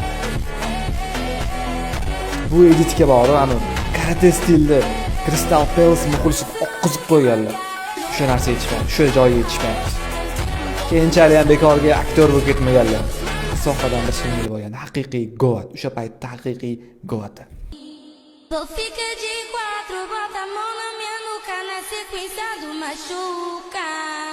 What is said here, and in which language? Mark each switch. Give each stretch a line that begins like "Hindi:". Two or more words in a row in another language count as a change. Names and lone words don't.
Uzbek: Bu editga borib, ana karate stilda Crystal Palace muxlisini oqqizib qo'yganlar. O'sha narsa yetishmayapti, o'sha joyga yetishmayapti. Keyinchalik ham bekorga aktyor bo'lib ketmaganlar. Sohadan bir singil bo'lgan, haqiqiy goat, o'sha paytda haqiqiy goat.
Portuguese: Vou ficar de quatro, bota a mão na minha nuca, na sequência do machuca.